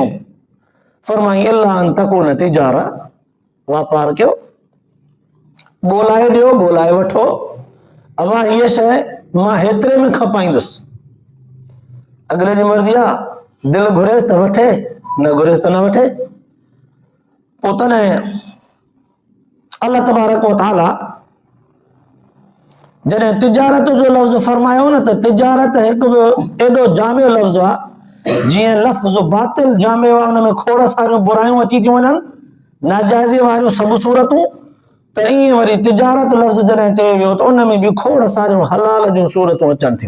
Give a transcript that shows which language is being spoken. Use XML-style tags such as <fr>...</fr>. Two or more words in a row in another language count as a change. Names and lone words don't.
<sd>फरमाई</sd> <ar>إلا أن تكون تجارة,</ar> <sd>वापार कयो, ॿोलाए ॾियो, ॿोलाए वठो। अवा हीअ शइ मां हेतिरे में खपाईंदुसि, अॻिले जी मर्ज़ी आहे, दिलि घुरेसि त वठे, न घुरेसि त न वठे। पोइ तॾहिं</sd> <ar>الله تبارك وتعالى</ar> <sd>जॾहिं तिजारत जो लफ़्ज़ फरमायो न, त तिजारत हिकु एॾो जामियो लफ़्ज़ आहे, जीअं लफ़्ज़ बातिल जामियो आहे, हुन में खोड़ सारियूं बुरायूं अची थियूं वञनि, नाजाइज़ वारियूं सभु सूरतूं, त ईअं वरी तिजारत लफ़्ज़ जॾहिं चयो वियो त उन में बि खोड़ सारियूं हलाल जूं सूरतूं अचनि थियूं।</sd>